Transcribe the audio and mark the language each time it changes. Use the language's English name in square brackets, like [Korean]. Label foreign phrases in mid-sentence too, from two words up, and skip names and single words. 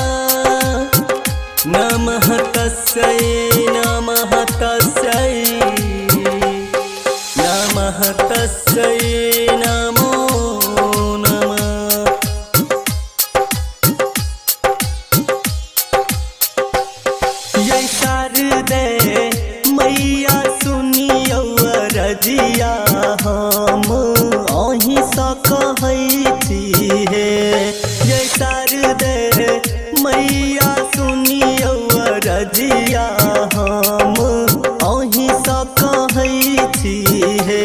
[Sanskrit] नमः तस्यै नमः तस्यै नमः तस्यै नमो नमः। [Maithili] ये शारदे मैया सुनियौ रजिया हम अहीं सँ कहै छी हे। ये शारदे मैया सुनियौ रजिया हम अहीं सँ कहै छी हे।